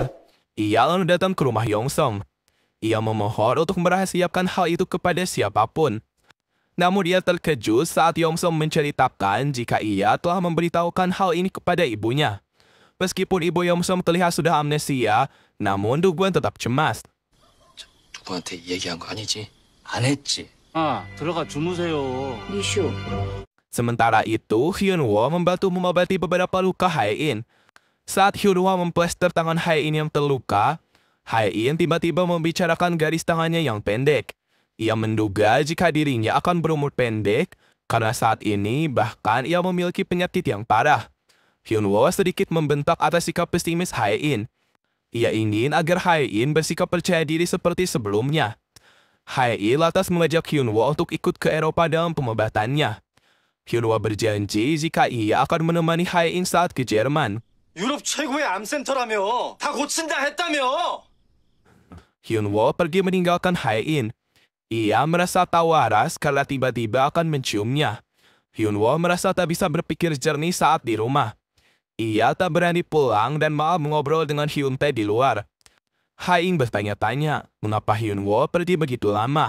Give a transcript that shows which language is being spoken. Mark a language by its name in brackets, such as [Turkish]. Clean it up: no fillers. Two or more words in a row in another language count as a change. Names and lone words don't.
[Indonesian] Ia lalu datang ke rumah Yong-song. Ia memohon untuk merahasiakan hal itu kepada siapapun. Namun dia terkejut saat Yong-song menceritakan jika ia telah memberitahukan hal ini kepada ibunya. Meskipun ibu Yong-song terlihat sudah amnesia, namun Do-kwon tetap cemas. [Korean] 누구한테 얘기한 거 아니지? 안 했지. 들어가 주무세요. 니슈. [Indonesian] Sementara itu, Hyunwoo membantu mengobati beberapa luka Hae-in. Saat Hyunwoo memplester tangan Hae-in yang terluka, Hae-in tiba-tiba membicarakan garis tangannya yang pendek. Ia menduga jika dirinya akan berumur pendek, karena saat ini bahkan ia memiliki penyakit yang parah. Hyunwoo sedikit membentak atas sikap pesimis Hae-in. Ia ingin agar Hae-in bersikap percaya diri seperti sebelumnya. Hae-in lantas mengajak Hyunwoo untuk ikut ke Eropa dalam pengobatannya. Hyunwoo berjanji jika ia akan menemani Hae-in saat ke Jerman. [Korean] 유럽 최고의 암센터라며. 다 고친다 했다며. [Indonesian] Hyunwoo pergi meninggalkan Hae-in. Ia merasa tak waras karena tiba-tiba akan menciumnya. Hyunwoo merasa tak bisa berpikir jernih saat di rumah. Ia tak berani pulang dan malah mengobrol dengan Hyuntae di luar. Hae-in bertanya-tanya mengapa Hyunwoo pergi begitu lama.